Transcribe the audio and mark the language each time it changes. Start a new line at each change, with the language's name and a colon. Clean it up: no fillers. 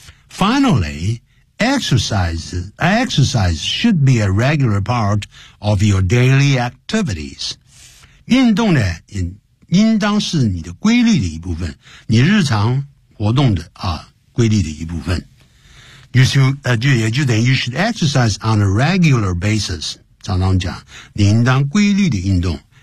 English: Finally， exercise should be a regular part of your daily activities。
Chinese: 运动呢，应当是你的规律的一部分，你日常活动的啊规律的一部分。
English: You should, 就 should exercise on a regular basis.
Chinese: 常常讲，你应当规律的运动。